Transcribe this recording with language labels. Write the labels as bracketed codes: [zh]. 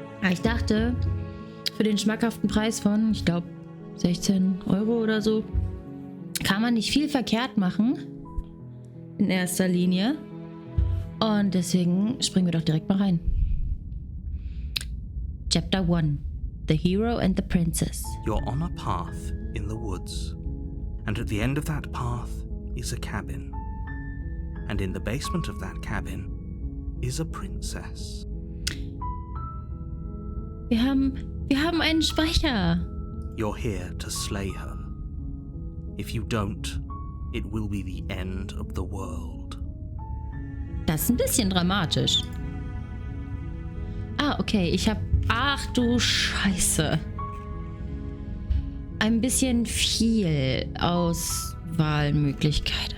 [de] Ich dachte, für den schmackhaften Preis von, ich glaube, 16 Euro oder so, kann man nicht viel verkehrt machen. In erster Linie. Und deswegen springen wir doch direkt mal rein. [en] Chapter 1. The Hero and the Princess. You're on a path in the woods. And at the end of that path is a cabin. And in the basement of that cabin is a princess. [de] Wir haben einen Speicher. [en] You're here to slay her. If you don't, it will be the end of the world. [de] Das ist ein bisschen dramatisch. Okay, ich habe... Ach du Scheiße. Ein bisschen viel Auswahlmöglichkeit.